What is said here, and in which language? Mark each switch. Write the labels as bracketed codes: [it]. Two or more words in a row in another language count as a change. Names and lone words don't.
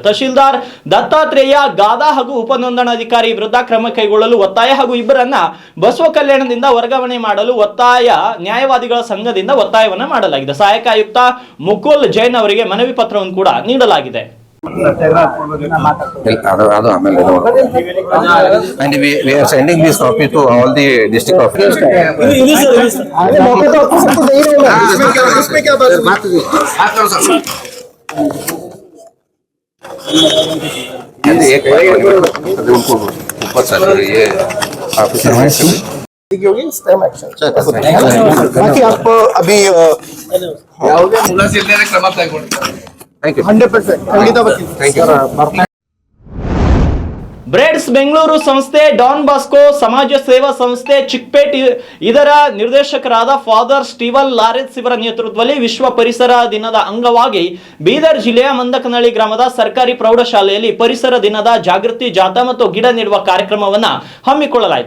[kn] ತಹಶೀಲ್ದಾರ್ ದತ್ತಾತ್ರೇಯ ಗಾದಾ ಹಾಗೂ ಉಪನೋಂದಣಾಧಿಕಾರಿ ವಿರುದ್ಧ ಕ್ರಮ ಕೈಗೊಳ್ಳಲು ಒತ್ತಾಯ ಹಾಗೂ ಇಬ್ಬರನ್ನ ಬಸವ ಕಲ್ಯಾಣದಿಂದ ವರ್ಗಾವಣೆ ಮಾಡಲು ಒತ್ತಾಯ ನ್ಯಾಯವಾದಿಗಳ ಸಂಘದಿಂದ ಒತ್ತಾಯವನ್ನು ಮಾಡಲಾಗಿದೆ. ಸಹಾಯಕ ಆಯುಕ್ತ ಮುಕುಲ್ ಜೈನ್ ಅವರಿಗೆ ಮನವಿ ಪತ್ರವನ್ನು ಕೂಡ ನೀಡಲಾಗಿದೆ. ಅದು ಆಮೇಲೆ [en] and we are sending this copy to all the district offices. [hi] एक उनको ऊपर सर ये ऑफिसर बाकी आप अभी [kn] ಯಾವುದೇ ಮೂಲ ಜಿಲ್ಲೆಯ ಕ್ರಮ ತೆಗೆದುಕೊಂಡಿದ್ದಾರೆ. [en] thank you [kn] 100% ಖಂಡಿತ ಬರ್ತೀವಿ. [en] thank you. [kn] ಬ್ರೇಡ್ಸ್ ಬೆಂಗಳೂರು ಸಂಸ್ಥೆ, ಡಾನ್ ಬಾಸ್ಕೋ ಸಮಾಜ ಸೇವಾ ಸಂಸ್ಥೆ ಚಿಕ್ಪೇಟ್ ಇದರ ನಿರ್ದೇಶಕರಾದ ಫಾದರ್ ಸ್ಟೀವನ್ ಲಾರೆನ್ಸ್ ಇವರ ನೇತೃತ್ವದಲ್ಲಿ ವಿಶ್ವ ಪರಿಸರ ದಿನದ ಅಂಗವಾಗಿ ಬೀದರ್ ಜಿಲ್ಲೆಯ ಮಂದಕನಹಳ್ಳಿ ಗ್ರಾಮದ ಸರ್ಕಾರಿ ಪ್ರೌಢಶಾಲೆಯಲ್ಲಿ ಪರಿಸರ ದಿನದ ಜಾಗೃತಿ ಜಾಥಾ ಮತ್ತು ಗಿಡ ನೆಡುವ ಕಾರ್ಯಕ್ರಮವನ್ನ ಹಮ್ಮಿಕೊಳ್ಳಲಾಯಿತು.